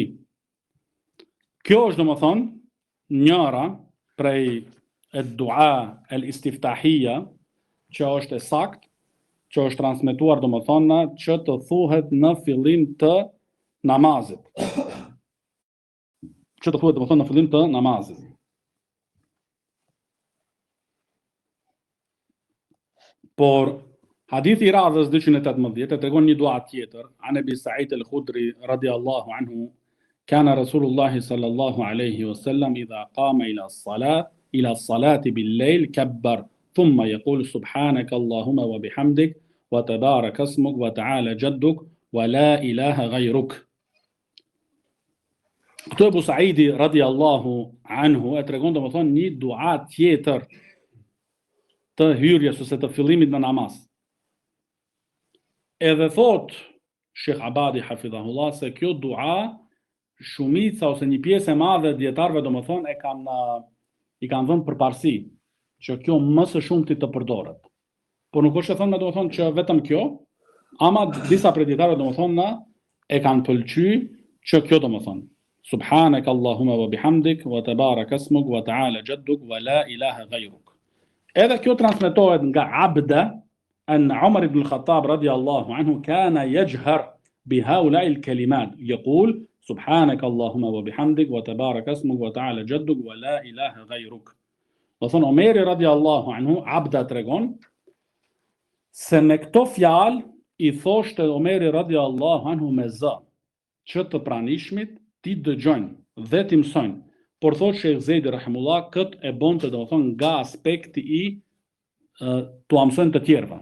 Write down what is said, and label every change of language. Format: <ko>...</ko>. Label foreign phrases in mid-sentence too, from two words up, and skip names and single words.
<sq>Kjo është domethënë njëra prej dua el-istiftahia që është e saktë, që është transmetuar domethënë që të thuhet në fillim të namazit. Që të thuhet domethënë në fillim të namazit. Por hadithi i radhës 218 e tregon një dua tjetër,</sq> <ar>عن أبي سعيد الخدري رضي الله عنه كان رسول الله صلى الله عليه وسلم إذا قام إلى الصلاة بالليل كبر ثم يقول سبحانك اللهم وبحمدك وتبارك اسمك وتعالى جدك ولا إله غيرك.</ar> <sq>Këtu Abu Saidi</sq> <ar>رضي الله عنه</ar> <sq>e tregon domethënë një dua tjetër të hyrjes ose të fillimit në namaz. Edhe thot Sheikh Abadi hafidhahullah se kjo dua shumica ose një pjesë e madhe dietarëve domethënë i kanë dhënë përparësi që kjo më së shumti të përdoret. Por nuk është e thënë domethënë që vetëm kjo, ama disa prej dietarëve domethënë e kanë pëlqyer që kjo domethënë</sq> <ar>سبحانك اللهم وبحمدك وتبارك اسمك وتعالى جدك ولا إله غيرك.</ar> <sq>Edhe kjo transmetohet nga Abda</sq> <ar>عن عمر بن الخطاب رضي الله عنه كان يجهر بهؤلاء الكلمات يقول سبحانك اللهم وبحمدك وتبارك اسمك وتعالى جدك ولا إله غيرك.</ar> <sq>Do thon Omeri</sq> <ar>رضي الله عنه,</ar> <sq>Abda tregon se me këto fjalë i thoshte Omeri</sq> <ar>رضي الله عنه</ar> <sq>me zë që të pranishmit ti dëgjojnë dhe ti mësojnë. Por thot Sheikh Zejdi rahimullah, këtë e bonte domethënë nga aspekti i t'u mësojnë të tjerëve.</sq>